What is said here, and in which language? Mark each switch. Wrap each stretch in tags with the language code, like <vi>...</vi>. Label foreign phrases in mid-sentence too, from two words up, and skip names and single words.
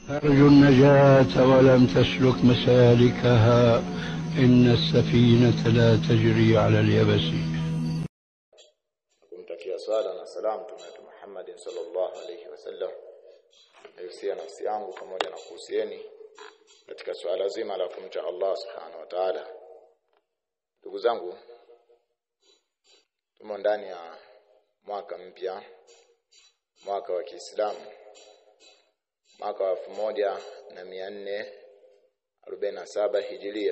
<ar>ترجو النجاة ولم تسلك مسالكها إن السفينة لا تجري على اليبس.</ar> <sw>kumtakia swala na salamu Mtume Muhammad</sw> <ar>صلى الله عليه وسلم.</ar> <sw>Naihusia nafsi yangu pamoja na kuhusieni katika swala zima la kumcha Allah</sw> <ar>سبحانه وتعالى.</ar> <sw>Ndugu zangu, tumo ndani ya mwaka mpya, mwaka wa Kiislamu, mwaka wa 1447 Hijiria.</sw>